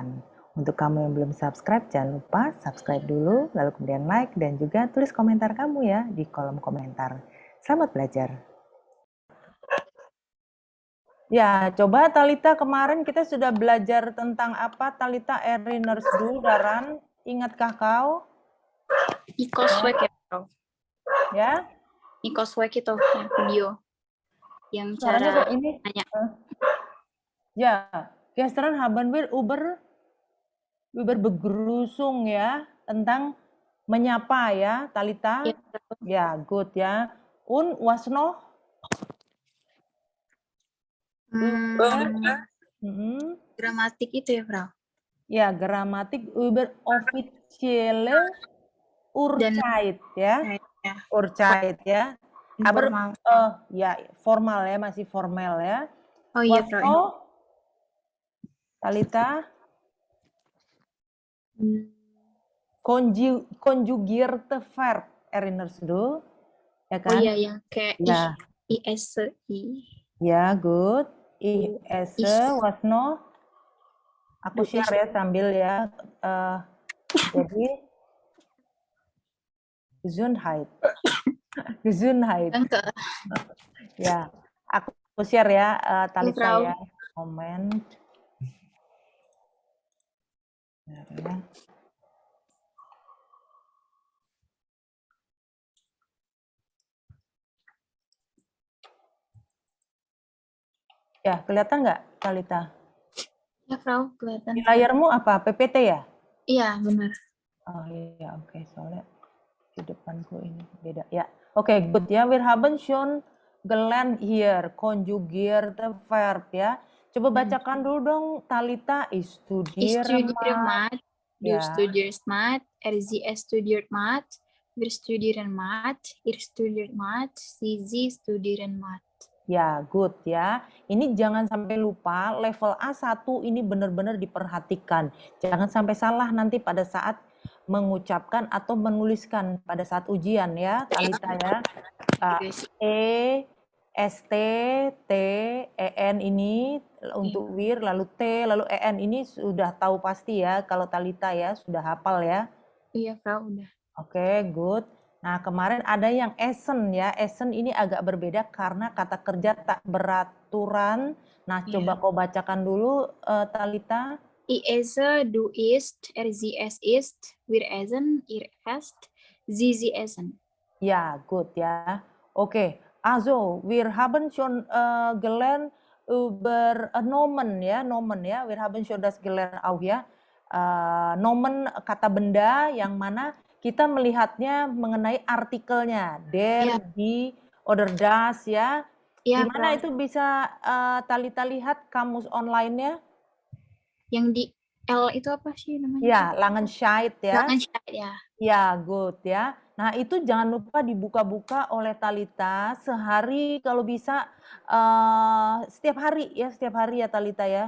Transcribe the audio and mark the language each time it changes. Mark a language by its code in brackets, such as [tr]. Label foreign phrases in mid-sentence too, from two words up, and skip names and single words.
[id] Untuk kamu yang belum subscribe, jangan lupa subscribe dulu, lalu kemudian like, dan juga tulis komentar kamu ya di kolom komentar. Selamat belajar. Ya, coba Talita, kemarin kita sudah belajar tentang apa? [de] Talita Erinnerst du daran, [id] ingatkah kau? Ikoswek ya, Bro. Ya? Ikoswek itu yang video. Yang Suaranya cara kok ini? tanya. Ya, [de] gestern haben wir über Begrüßung [id] ya, tentang menyapa ya, [de] Talita. [id] Ya, Ya, good ya. [de] Und was noch? [id] Gramatik itu ya, Bro. [de] Ya, gramatik über offizielle Uhrzeit ya. Ya, Uhrzeit ya. Aber informal. [id] ya formal ya, masih formal ya. Oh iya, [de] Was [id] Bro. [de] noch? Talita? Konjugierte Verb, erinnerst du? [id] Ya Oh kan? iya, yang kayak Ya. I. Ya, good. [de] Ich esse, was noch? [id] Aku share ya sambil ya. Jadi, [de] Gesundheit. Gesundheit. Danke. [id] Ya, aku share ya, Talita Frau. ya. Moment. Ya. Ya, kelihatan nggak, Talita? Ya, Frau, kelihatan. Di layarmu apa? PPT ya? Iya, benar. Oh iya, oke. Soalnya di depanku ini beda. Ya, oke, good ya. [de] Wir haben schon gelernt hier konjugierte Verb ya. [id] Coba bacakan dulu dong, Talita. [de] Ich Ich studiere studiere Mathe, du [id] ya. [de] studierst Mathe, sie studiert Mathe, wir studieren Mathe, ihr studiert Mathe, sie studieren Mathe. [id] Ya, good ya. Ini jangan sampai lupa, level A1 ini benar-benar diperhatikan. Jangan sampai salah nanti pada saat mengucapkan atau menuliskan pada saat ujian ya, Talita ya. E, ST, T, EN ini untuk wir, lalu T, lalu EN ini sudah tahu pasti ya kalau Talita ya, sudah hafal ya. Iya, Frau, udah. Oke, good. Nah, kemarin ada yang Essen ya. Essen ini agak berbeda karena kata kerja tak beraturan. Nah, coba kau bacakan dulu, Talita. [de] Ich esse, du isst, sie es isst, wir essen, ihr esst, sie essen. [id] Ya, good ya. Oke, [de] also wir haben schon gelernt über Nomen ya, Nomen ya. Wir haben schon das gelernt auch ya. [id] Nomen kata benda yang mana kita melihatnya mengenai artikelnya, [de] der, die, oder das ya. Di [id] Iya, mana Frau. itu bisa Talita lihat kamus online-nya? Yang di L itu apa sih namanya? Ya, Langenscheidt ya. Langenscheidt ya. Ya, good ya. Nah, itu jangan lupa dibuka-buka oleh Talita sehari kalau bisa setiap hari ya Talita ya.